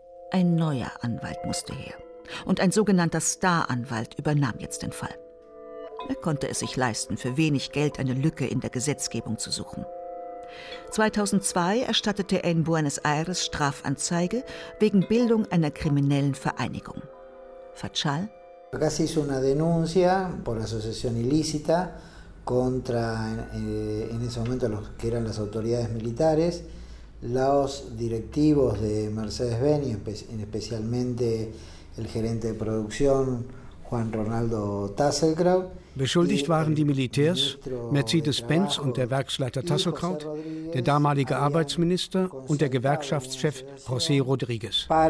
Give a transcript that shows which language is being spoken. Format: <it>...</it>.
<de>Ein neuer Anwalt musste her und ein sogenannter Star-Anwalt übernahm jetzt den Fall. Er konnte es sich leisten, für wenig Geld eine Lücke in der Gesetzgebung zu suchen. 2002 erstattete er in Buenos Aires Strafanzeige wegen Bildung einer kriminellen Vereinigung. Fatschal.</de> <es>Acá se hizo una denuncia por asociación ilícita contra en ese momento los que eran las autoridades militares, los directivos de Mercedes-Benz, especialmente el gerente de producción Juan Ronaldo Tasselkraut.</es> <de>Beschuldigt waren die Militärs, Mercedes-Benz und der Werksleiter Tasselkraut, der damalige Arbeitsminister und der Gewerkschaftschef José Rodríguez.</de>